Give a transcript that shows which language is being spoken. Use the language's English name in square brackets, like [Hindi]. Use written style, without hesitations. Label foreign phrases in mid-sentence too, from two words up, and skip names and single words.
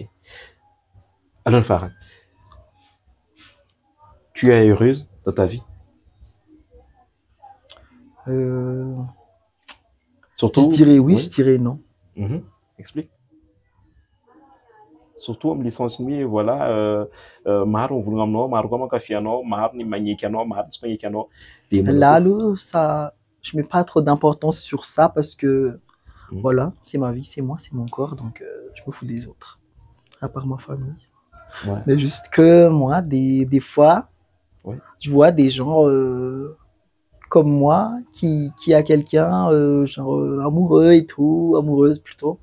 [French] Alors Farhan, tu es heureuse dans ta vie? Surtout. Je dirais oui, je dirais non. Mhm. Explique. Surtout amin'ny licenciement, voilà, [Malagasy] maro ny volagna aminao, maro koa mankafy anao, maro ny magneky anao, maro tsy magneky anao. [French] Là, allô, ça, je mets pas trop d'importance sur ça parce que voilà, c'est ma vie, c'est moi, c'est mon corps, donc je me fous des autres, à part ma famille. Ouais. Mais juste que moi, des fois, ouais. Je vois des gens comme moi qui a quelqu'un, genre amoureux et tout, amoureuse plutôt,